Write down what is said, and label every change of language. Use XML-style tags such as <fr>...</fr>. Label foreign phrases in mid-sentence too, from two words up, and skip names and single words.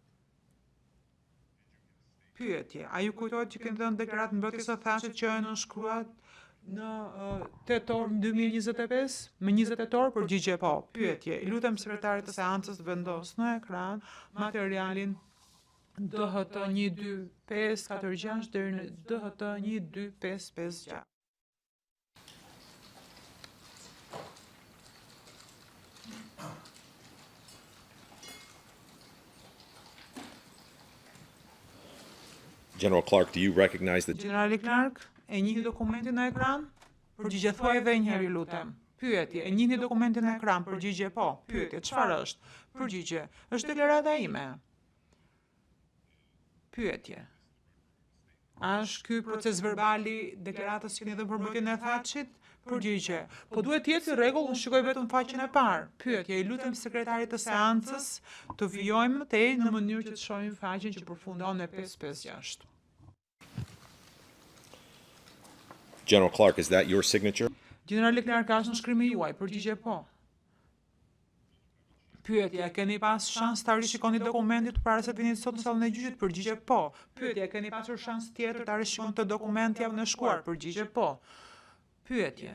<sq>Pyetje, a ju kujtohet që keni dhënë deklaratë mbrojtjes së Thaçit që është nënshkruar në tetor 2025? Me 20 tetor, përgjigje po. Pyetje, i lutem sekretarit të seancës të vendos në ekran materialin DHT 12546 deri në DHT 12556.</sq> <en>General Clark, do you recognize the...</en> <sq>Generali Clark, e njihni dokumentin në ekran? Përgjigje thuaj edhe një herë, lutem. Pyetje, e njihni dokumentin në ekran? Përgjigje po. Pyetje, çfarë është? Përgjigje, është deklarata ime. Pyetje. A është ky proces verbali deklaratës që keni dhënë për mbrojtjen e Thaçit? Përgjigje. Po duhet të jetë i rregull, unë shikoj vetëm faqen e parë. Pyetje, i lutem sekretarit të seancës të vijojmë te në mënyrë që të shohim faqen që përfundon me 556.</sq> <en>General Clark, is that your signature?</en> <sq>Generali Clark, ka është në shkrimi juaj? Përgjigje po. Pyetje, keni pas shans ta rishikoni dokumentin para se të vini sot në sallën e gjyqit? Përgjigje po. Pyetje, keni pasur shans tjetër ta rishikoni këtë dokument javën e shkuar? Përgjigje po. Pyetje.</sq>